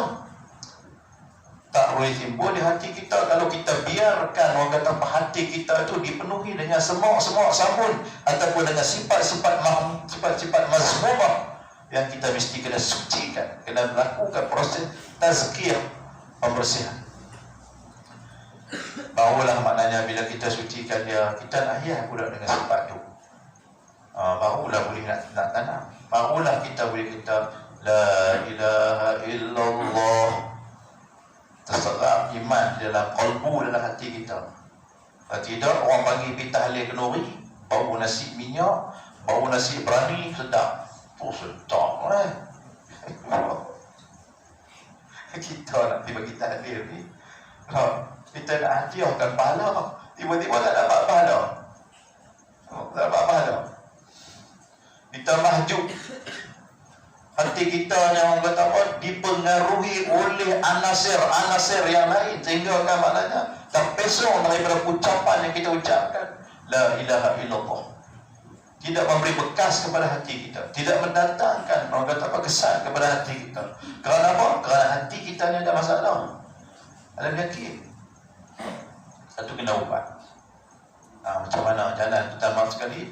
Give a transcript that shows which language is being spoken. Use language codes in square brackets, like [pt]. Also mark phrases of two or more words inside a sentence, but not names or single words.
[ms] Tak boleh timbul di hati kita kalau kita biarkan orang kata hati kita itu dipenuhi dengan semua sabun ataupun dengan sifat-sifat mazmumah yang kita mesti kena sucikan, kena melakukan proses tazkiyah, pembersihan. Barulah maknanya bila kita sucikan dia, kita nak hias pula dengan sifat itu. Barulah boleh nak tanam. Barulah kita boleh kata [ar] لا إله إلا الله, [ms] terserap iman di dalam qalbu, dalam hati kita. Kalau tidak, orang panggil pergi tahlil kenuri, bau nasi minyak, bau nasi berani, sedap. Oh, sedap kita nak pergi bagi tahlil ni, kita nak hadiahkan pahala, tiba-tiba tak dapat pahala. Tak dapat pahala. Kita mahjub. Hati kita yang orang kata apa, dipengaruhi oleh anasir yang lain, sehingga kan maknanya terpesong daripada ucapan yang kita ucapkan [ar] لا إله إلا الله. [ms] Tidak memberi bekas kepada hati kita, tidak mendatangkan orang kata apa, kesan kepada hati kita. Kerana apa? Kerana hati kita ni ada masalah, ada penyakit. Satu kena ubat. Macam mana jalan pertama sekali?